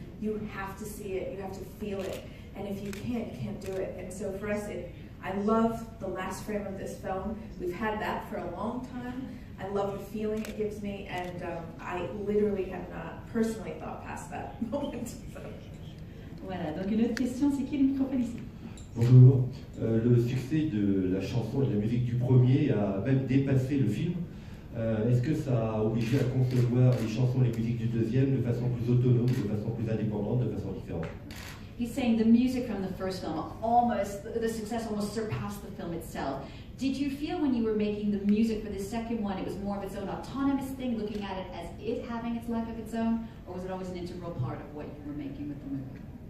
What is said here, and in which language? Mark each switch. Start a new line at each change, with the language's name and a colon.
English: You have to see it. You have to feel it. And if you can't do it. And so for us, I love the last frame of this film. We've had that for a long time. I love the feeling it gives me, and I literally have not personally thought past that moment. So.
French: Voilà, donc une autre question, c'est qui le microphone ici? Bonjour. Le succès de la chanson et de la musique du premier a même dépassé le film. Est-ce que ça a obligé à concevoir les chansons et les musiques du deuxième de façon plus autonome, de façon plus indépendante, de façon différente?
English: He's saying the music from the first film the success almost surpassed the film itself. Did you feel when you were making the music for the second one, it was more of its own autonomous thing, looking at it as it having its life of its own, or was it always an integral part of what you were making with the movie?